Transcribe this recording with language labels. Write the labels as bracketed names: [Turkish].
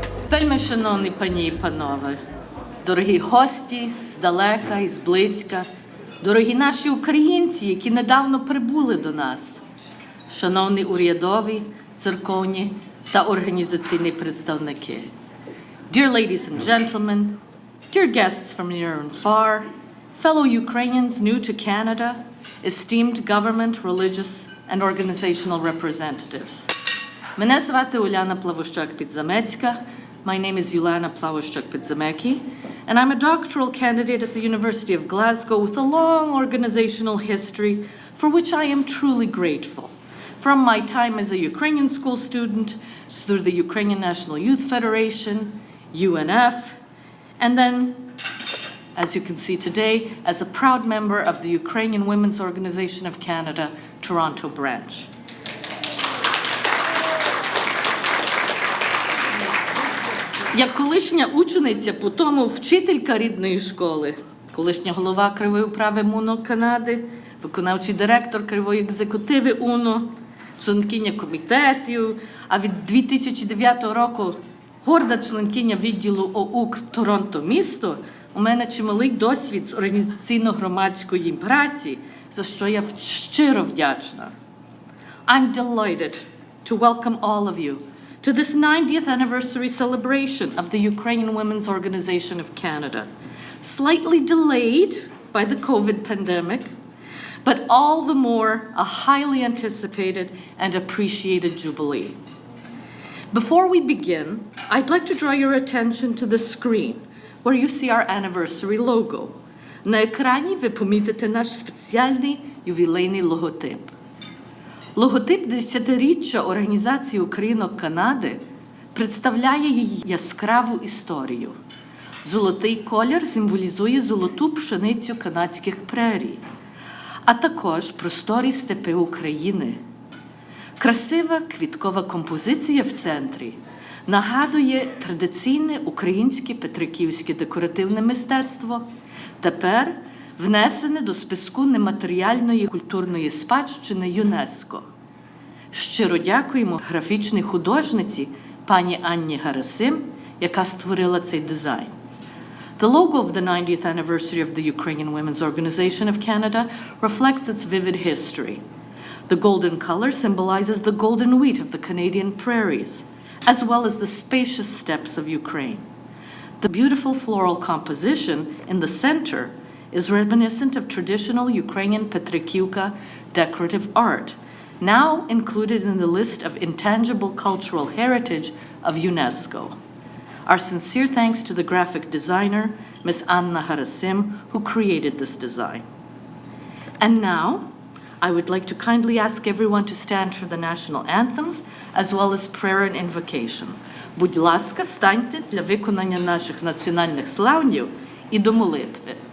[Ukrainian] Вельми шановні пані і панове, дорогі гості здалека і зблизька, дорогі наші українці, які недавно прибули до нас, шановні урядові, церковні та організаційні представники. [English] Dear ladies and gentlemen, dear guests from near and far, fellow Ukrainians new to Canada, esteemed government, religious and organizational representatives. [Ukrainian] Мене звати Уляна Плавощак-Підзамецька. [English] My name is Ulana Plawashchuk-Pidzamecki, and I'm a doctoral candidate at the University of Glasgow with a long organizational history for which I am truly grateful. From my time as a Ukrainian school student, through the Ukrainian National Youth Federation, UNF, and then, as you can see today, as a proud member of the Ukrainian Women's Organization of Canada, Toronto branch. [Ukrainian] Як колишня учениця, потім вчителька рідної школи, колишня голова кривої управи Гімну Канади, виконавчий директор кривої екзекутиви УНО, членкиня комітетів, а від 2009 року горда членкиня відділу ОУК Торонто місто, у мене чималий досвід з організаційно-громадської праці, за що я щиро вдячна. [English] I'm delighted to welcome all of you to this 90th anniversary celebration of the Ukrainian Women's Organization of Canada, slightly delayed by the COVID pandemic, but all the more a highly anticipated and appreciated jubilee. Before we begin, I'd like to draw your attention to the screen where you see our anniversary logo. [Ukrainian] На екрані ви помітите наш спеціальний ювілейний логотип. Логотип десятиріччя Організації Українок Канади представляє її яскраву історію. Золотий колір символізує золоту пшеницю канадських прерій, а також просторі степи України. Красива квіткова композиція в центрі нагадує традиційне українське петриківське декоративне мистецтво, тепер внесене до списку нематеріальної культурної спадщини ЮНЕСКО. Щиро дякуємо графічній художниці пані Анні Гарасим, яка створила цей дизайн. [English] The logo of the 90th anniversary of the Ukrainian Women's Organization of Canada reflects its vivid history. The golden color symbolizes the golden wheat of the Canadian prairies, as well as the spacious steppes of Ukraine. The beautiful floral composition in the center is reminiscent of traditional Ukrainian Petrikivka decorative art, now included in the list of intangible cultural heritage of UNESCO. Our sincere thanks to the graphic designer, Ms. Anna Harasim, who created this design. And now, I would like to kindly ask everyone to stand for the national anthems, as well as prayer and invocation. [Ukrainian] Будь ласка, станьте для виконання наших національних славнів і до молитви.